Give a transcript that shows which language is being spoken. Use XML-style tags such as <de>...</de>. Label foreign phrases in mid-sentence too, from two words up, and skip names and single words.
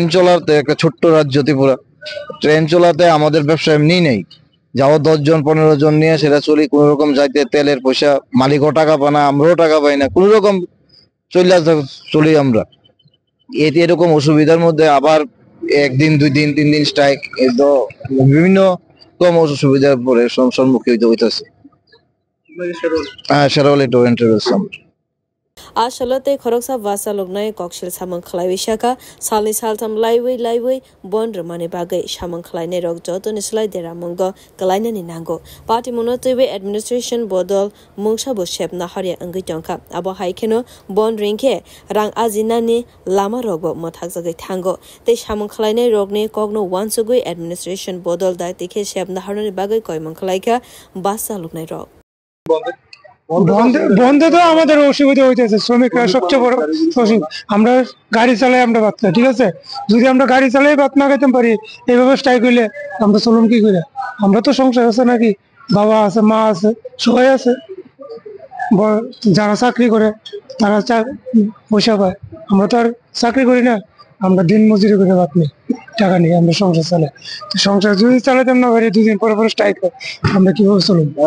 <bn>চলাতে একটা ছোট্ট রাজ্য ত্রিপুরা ট্রেন চলাতে আমাদের ব্যবসা এমনি নেই যাও 10 জন 15 জন নিয়ে সেটা চলি কোন রকম যাইতে তেলের পয়সা মালিকও টাকা পায় না আমরাও টাকা পাই না কোন রকম চলি আমরা এরকম অসুবিধার মধ্যে আবার একদিন দুই দিন তিন দিন স্ট্রাইক তো বিভিন্ন কম অসুবিধার পরে সম্মুখীন হইতেছে শেরওয়ালি ট্যুর এন্ড ট্রাভেলস</bn> <trp>Ashalate khoroksa vasa lognai kokshil samang khlai shaka salni saltam laiwei bond ramane bagai samang khlai ne rok joton islai deramongo kalaina ni nango party monotwe administration bodol mungsa bo shep na haria angi tongka abo haikeno bond ringke rang azina ni lama rogo mothak jagai thango te samang khlai ne rokne kogno wansugui administration bodol da tikhe shep na harani bagai koimang khlaika vasa lognai rok</trp> <bn>বন্ধে তো আমাদের অসুবিধা হইতেছে শ্রমিকরা সবচেয়ে বড় আমরা গাড়ি চালাই আমরা বাদ ঠিক আছে যদি আমরা গাড়ি চালাই বাদ না খাইতে পারি এইভাবে স্ট্রাইক হইলে আমরা চলুন কি করে আমরা তো সংসার আছে নাকি বাবা আছে মা আছে সবাই আছে যারা চাকরি করে তারা পয়সা পায় আমরা তো আর চাকরি করি না আমরা দিন মজুরি করে বাদ নেই টাকা নিয়ে আমরা সংসার চালাই সংসার যদি চালাতাম না পারি দুদিন পরে পরে স্ট্রাইক হয় আমরা কিভাবে চলুন</bn>